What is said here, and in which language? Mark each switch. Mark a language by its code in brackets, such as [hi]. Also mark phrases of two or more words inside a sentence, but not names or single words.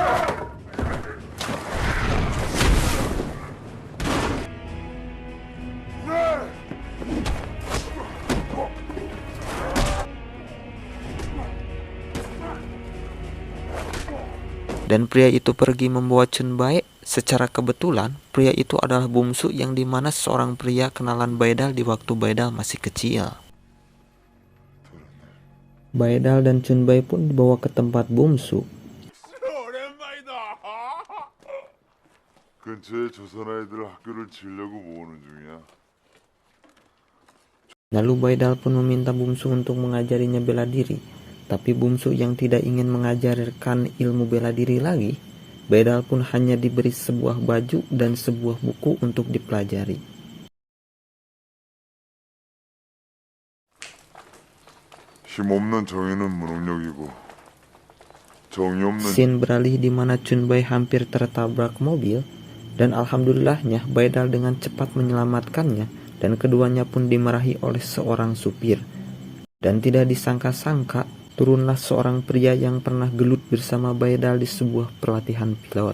[id] Dan pria itu pergi membawa Chun Bai. Secara kebetulan, pria itu adalah bungsu yang dimana seorang pria kenalan Baidal di waktu Baidal masih kecil. Baidal dan Chun Bai pun dibawa ke tempat bungsu. [ko] 근처에 조선 아이들 학교를 지으려고 모으는 중이야. [id] Lalu Baidal pun meminta bungsu untuk mengajarinya bela diri. Tapi bungsu yang tidak ingin mengajarkan ilmu bela diri lagi, Baidal pun hanya diberi sebuah baju dan sebuah buku untuk dipelajari. [ko] 힘없는 정의는 무능력이고 정의 없는 [id] Scene beralih di mana Chun Bai hampir tertabrak mobil, dan alhamdulillahnya Baidal dengan cepat menyelamatkannya, dan keduanya pun dimarahi oleh seorang supir. Dan tidak disangka-sangka, turunlah seorang pria yang pernah gelut bersama Baidal di sebuah pelatihan pilot.